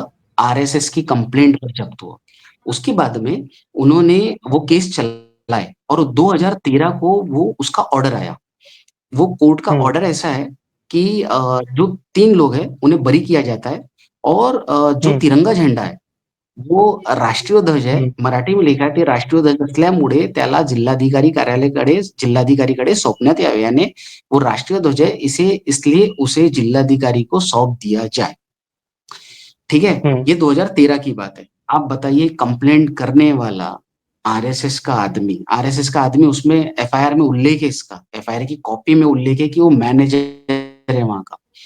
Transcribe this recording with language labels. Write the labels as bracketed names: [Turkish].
[Hindi] हुआ, आरएसएस की कंप्लेंट पर जब्त हुआ। उसके बाद में उन्होंने वो केस चलाए और 2013 को वो उसका ऑर्डर आया। वो कोर्ट का हुँ, ऑर्डर ऐसा है कि जो 3 लोग हैं, उन्हें बरी किया जाता है और जो हुँ, तिरंगा झंडा है वो राष्ट्रीय ध्वज [Marathi] आहे. हुँ, मराठीमध्ये लिहिलं आहे ते राष्ट्रीय ध्वज असल्यामुळे त्याला जिल्हाधिकारी सौंपण्यात यावे. [Hindi] यानी वो राष्ट्रीय ध्वज है इसे इसलिए उसे जिल्हाधिकारी को सौंप दिया जाए. ठीक है? हुँ, ये 2013 की बात है. आप बताइए कंप्लेंट करने वाला आरएसएस का आदमी उसमें एफआईआर में उल्लेख है इसका. एफआईआर की कॉपी में उल्लेख है कि वो मैनेजर है वहाँ का.